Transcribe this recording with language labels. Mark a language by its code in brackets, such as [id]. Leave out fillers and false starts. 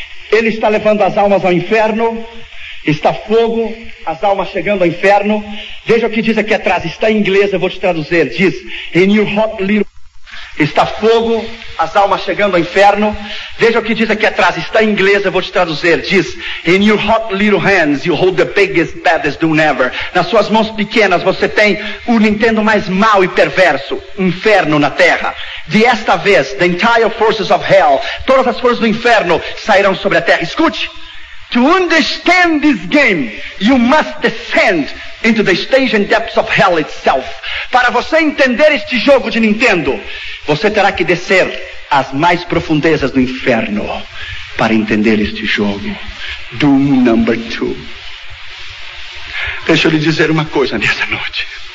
[pt] Ele está levando as almas ao inferno. Está fogo, as almas chegando ao inferno. Veja o que diz aqui atrás. Está em inglês, eu vou te traduzir. Diz: [en] In your hot little... [pt] Está fogo, as almas chegando ao inferno. Veja o que diz aqui atrás. Está em inglês, eu vou te traduzir. [en] Diz: In your hot little hands, you hold the biggest, baddest doom ever. [pt] Nas suas mãos pequenas, você tem o Nintendo mais mau e perverso. Inferno na terra. De esta vez, [en] the entire forces of hell, [pt] todas as forças do inferno sairão sobre a terra. Escute. [en] To understand this game, you must descend into the stage and depths of hell itself. [pt] Para você entender este jogo de Nintendo, você terá que descer às mais profundezas do inferno para entender este jogo. Doom Number 2. Deixa eu lhe dizer uma coisa nessa noite.